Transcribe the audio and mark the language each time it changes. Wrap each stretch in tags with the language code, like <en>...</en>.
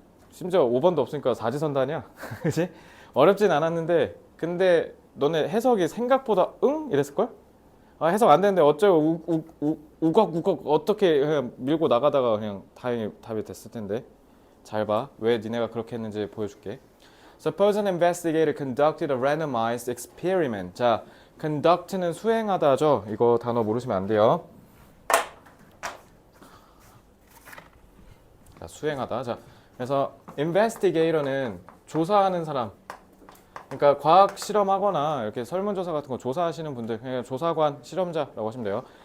<ko>심지어 5번도 없으니까 사지선다냐, 그지? 어렵진 않았는데, 근데 너네 해석이 생각보다 이랬을 걸? 해석 안 되는데 어쩌고 우걱우걱 어떻게 그냥 밀고 나가다가 그냥 다행히 답이 됐을 텐데. 잘 봐. 왜 니네가 그렇게 했는지 보여줄게.</ko> <en>Suppose an investigator conducted a randomized experiment.</en> <ko>자, conduct는 수행하다죠. 이거 단어 모르시면 안 돼요. 자, 수행하다. 자, 그래서 investigator는 조사하는 사람. 그러니까 과학 실험하거나 이렇게 설문조사 같은 거 조사하시는 분들, 그냥 조사관, 실험자라고 하시면 돼요.</ko>